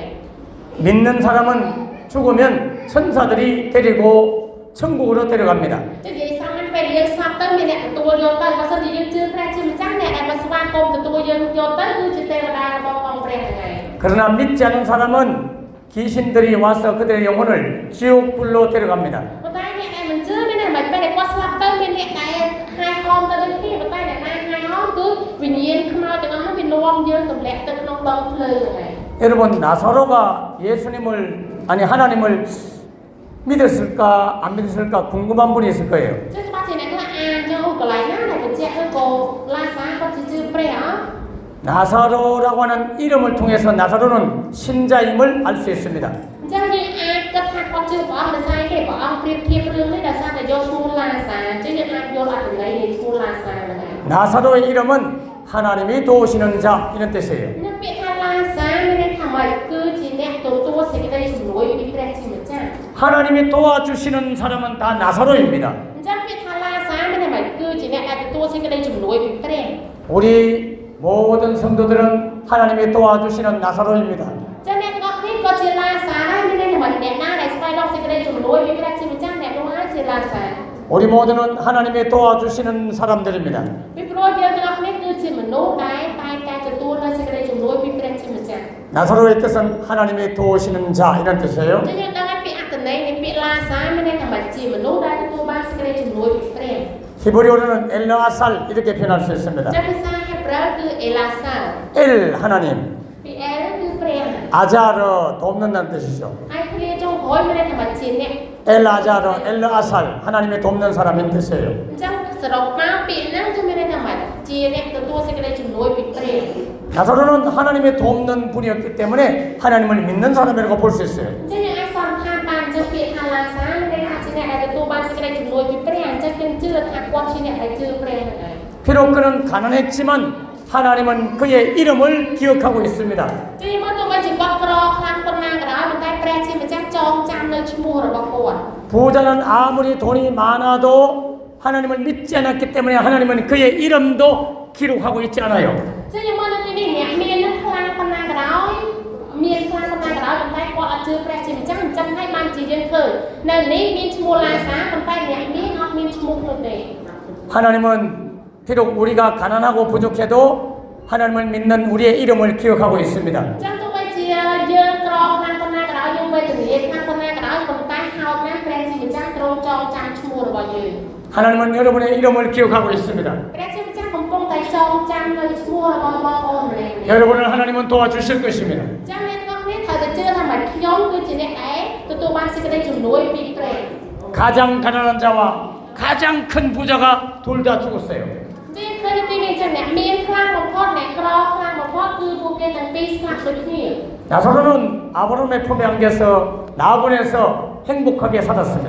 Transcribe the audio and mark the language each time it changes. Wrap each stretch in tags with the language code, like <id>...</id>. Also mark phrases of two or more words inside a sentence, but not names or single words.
<ko>믿는 사람은 죽으면 천사들이 데리고 천국으로 데려갑니다.</ko> <km>ចឹងនិយាយស្រាប់ពេលយើងស្លាប់ទៅមានអ្នកទទួលយកទៅបើសិនជាយើងជឿព្រះជាម្ចាស់អ្នកដែលមកស្វាគមន៍ទទួលយើងយកទៅគឺជាទេវតារបស់ផងព្រះហ្នឹងឯង</km> <ko>그러나 믿지 않은 사람은 귀신들이 와서 그들의 영혼을 지옥불로 데려갑니다.</ko> <km>ប៉ុន្តែអ្នកដែលមិនជឿមានតែពេលដែលគាត់ស្លាប់ទៅមានអ្នកដែលហាយហោមទៅដូចគ្នាប៉ុន្តែអ្នកណាហាយហោមគឺវិញ្ញាណខ្មោចទាំងអស់នោះវានាំយើងទម្លាក់ទៅក្នុងដងភ្លើងហ្នឹងឯង</km> <ko>여러분 나사로가 예수님을 아니 하나님을 믿었을까 안 믿었을까 궁금한 분이 있을 거예요.</ko> <km>ចឹងច្បាស់ជាអ្នកខ្លះអានយកកន្លែងណាដែលបញ្ជាក់ទៅក៏ឡាសាគាត់ជាជឿព្រះអត់</km> <ko>나사로라고 하는 이름을 통해서 나사로는 신자임을 알 수 있습니다.</ko> <km>អញ្ចឹងយើងអាចគិតថាគាត់ជឿព្រះអង្គដោយសារគេព្រះអង្គប្រៀបធៀបរឿងនេះដោយសារតែយកឈ្មោះឡាសាអញ្ចឹងយើងអាចយកអត្ថន័យនៃឈ្មោះឡាសាហ្នឹងឯង</km> <ko>나사로의 이름은 하나님이 도우시는 자 이런 뜻이에요.</ko> <km>នឹងពាក្យថាឡាសាមានន័យថាម៉េចគឺជាអ្នកទទួលសេចក្តីជំនួយពីព្រះជាម្ចាស់</km> <ko>하나님이 도와주시는 사람은 다 나사로입니다.</ko> <km>អញ្ចឹងពាក្យថាឡាសាមានន័យថាម៉េចគឺជាអ្នកទទួលសេចក្តីជំនួយពីព្រះ</km> <ko>우리 모든 성도들은 하나님이 도와주시는 나사로입니다.</ko> <km>ចឹងអ្នកទាំងអស់គ្នាក៏ជាឡាសារដែរមានន័យថាមិនអ្នកណាដែលស្វែងរកសេចក្តីជំនួយពីព្រះជាម្ចាស់អ្នកនោះហើយជាឡាសារ</km> <ko>우리 모두는 하나님이 도와주시는 사람들입니다.</ko> <km>ពីព្រោះយើងទាំងអស់គ្នាគឺជាមនុស្សដែលតែងតែទទួលនូវសេចក្តីជំនួយពីព្រះជាម្ចាស់</km> <ko>나사로의 뜻은 하나님이 도우시는 자 이런 뜻이에요.</ko> <km>ចឹងយើងដឹងថាពាក្យអត្ថន័យនៃពាក្យឡាសារមានន័យថាមិនជាមនុស្សដែលទទួលបានសេចក្តីជំនួយពីព្រះ</km> <ko>히브리어로는 엘라살 이렇게 표현할 수 있습니다.</ko> <km>ចឹងភា사ហេប្រឺគឺអេឡាសា</km> <ko>엘 하나님,</ko> <km>ពីអេលគឺព្រះ</km> <ko>아자르 돕는다는 뜻이죠.</ko> <km>ហើយគ្នាចុងក្រោយមានន័យថាមិនជាអ្នក</km> <ko>엘 아자르, 엘 아살 하나님이 돕는 사람인 뜻이에요.</ko> <km>អញ្ចឹងសរុបមកពាក្យហ្នឹងគឺមានន័យថាមិនជាអ្នកទទួលសេចក្តីជំនួយពីព្រះ</km> <ko>나사로는 하나님이 돕는 분이었기 때문에 하나님을 믿는 사람이라고 볼 수 있어요.</ko> <km>អញ្ចឹងយើងអាចសន្និដ្ឋានបានចឹងពាក្យថាឡាសាមានន័យថាជាអ្នកដែលទទួលបានសេចក្តីជំនួយពីព្រះអញ្ចឹងយើងជឿថាគាត់ជាអ្នកដែលជឿព្រះហ្នឹងហើយ</km> <ko>비록 그는 가난했지만 하나님은 그의 이름을 기억하고 있습니다.</ko> <km>ទីមកទោះបីជាគាត់ក្រខ្លាំងប៉ុណ្ណាក៏ដោយប៉ុន្តែព្រះជាម្ចាស់ចងចាំនៅឈ្មោះរបស់គាត់</km> <ko>부자는 아무리 돈이 많아도 하나님을 믿지 않았기 때문에 하나님은 그의 이름도 기록하고 있지 않아요.</ko> <km>ចឹងយើងមកនៅទីនេះអ្នកមាននឹងខ្លាំងប៉ុណ្ណាក៏ដោយមានខ្លាំងប៉ុណ្ណាក៏ដោយប៉ុន្តែគាត់អត់ជឿព្រះជាម្ចាស់អញ្ចឹងហើយបានជាយើងឃើញនៅនេះមានឈ្មោះឡាសាប៉ុន្តែអ្នកមានអត់មានឈ្មោះនោះទេ</km> <ko>하나님은 비록 우리가 가난하고 부족해도 하나님을 믿는 우리의 이름을 기억하고 있습니다.</ko> <km>អញ្ចឹងទោះបីជាយើងក្រខ្លាំងប៉ុណ្ណាក៏ដោយយើងវេទនាខ្លាំងប៉ុណ្ណាក៏ដោយប៉ុន្តែហោចណាស់ព្រះជាម្ចាស់ទ្រង់ចងចាំឈ្មោះរបស់យើង</km> <ko>하나님은 여러분의 이름을 기억하고 있습니다.</ko> <km>ព្រះជាម្ចាស់កំពុងតែចងចាំនៅឈ្មោះរបស់បងប្អូនម្នាក់ៗ</km> <ko>여러분을 하나님은 도와주실 것입니다.</ko> <km>ចឹងអ្នកទាំងអស់គ្នាត្រូវតែជឿថាមិនខ្ញុំគឺជាអ្នកដែលទទួលបានសេចក្តីជំនួយពីព្រះ</km> <ko>가장 가난한 자와 가장 큰 부자가 둘 다 죽었어요.</ko> <km>ជាឃើញទីនេះចឹងអ្នកមានខ្លាំងបំផុតអ្នកក្រខ្លាំងបំផុតគឺពួកគេទាំងពីរស្លាប់ដូចគ្នា</km> <ko>나사로는 아브라함의 품에 안겨서 나본에서 행복하게 살았습니다.</ko>